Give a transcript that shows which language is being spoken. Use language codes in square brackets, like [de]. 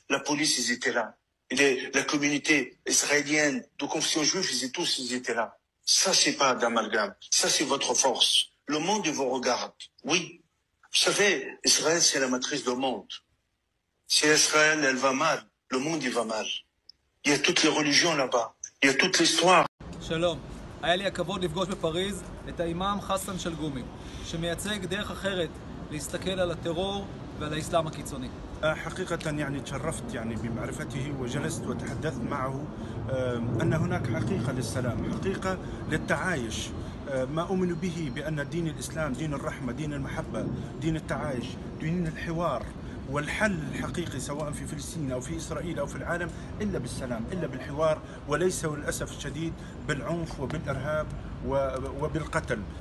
[fr] La police, ils étaient là. Et la communauté israélienne de confession juive, ils étaient là. Ça, c'est pas d'amalgame. Ça, c'est votre force. Le monde, il vous regarde. Oui. Vous savez, Israël, c'est la matrice du monde. Si Israël, elle va mal, le monde, il va mal. Il y a toutes les religions là-bas. Il y a toute l'histoire. [he] שלום, היה לי הכבוד לפגוש בפריז את האימאם חסן שלגומי, שמייצג דרך אחרת להסתכל על הטרור ועל האסלאם הקיצוני. [ar] حقيقة يعني تشرفت يعني بمعرفته وجلست وتحدثت معه أن هناك حقيقة للسلام، حقيقة للتعايش. ما أؤمن به بأن دين الإسلام دين الرحمة، دين المحبة، دين التعايش، دين الحوار. والحل الحقيقي سواء في فلسطين أو في إسرائيل أو في العالم إلا بالسلام، إلا بالحوار، وليس للأسف الشديد بالعنف وبالإرهاب وبالقتل.